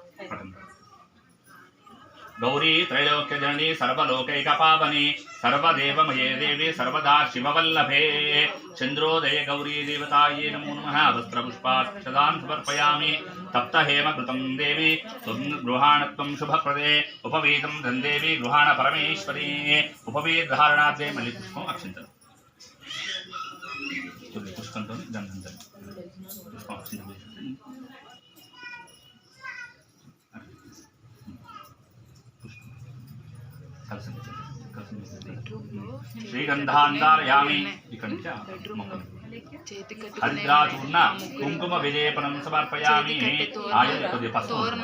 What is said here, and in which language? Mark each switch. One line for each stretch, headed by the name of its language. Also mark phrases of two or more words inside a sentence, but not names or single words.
Sanskrit: गौरी त्रैलोक्यजननी सर्वलोकैकपावनी सर्वदेवमये देवी सर्वदा शिववल्लभे चन्द्रोदये गौरी देवतायै नमो नमः वस्त्रपुष्पाक्षतां समर्पयामि तप्तहेमकृतं देवी त्वं गृहाणत्वं शुभप्रदे उपवीतं धन्देवी गृहाण परमेश्वरी उपवीतधारणार्थे मल्लिपुष्पम् अक्षिन्तम्
Telugu: पुष्पंతో దండండి పుష్పం అక్షింతలు శ్రీగంధాంధారయామి ఇక్కడ నుంచి
Sanskrit: హరిద్రాచూర్ణ కుంకుమ విలేపనం సమర్పయామి
Telugu: ఆయుర్వేద పసుపు